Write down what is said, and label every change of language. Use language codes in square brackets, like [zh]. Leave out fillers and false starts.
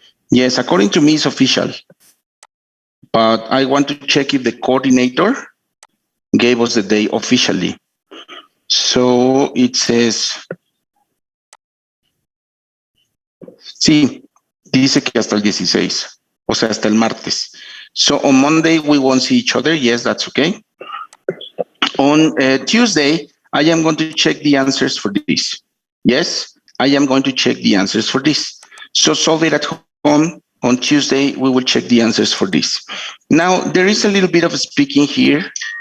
[en] Yes, according to me, it's official. But I want to check if the coordinator gave us the day officially. So it says, [es] sí, dice que hasta el 16, o sea, hasta el martes. [en] So on Monday, we won't see each other. Yes, that's okay. On Tuesday, I am going to check the answers for this. Yes, I am going to check the answers for this. So solve it at home. On Tuesday, we will check the answers for this. Now, there is a little bit of speaking here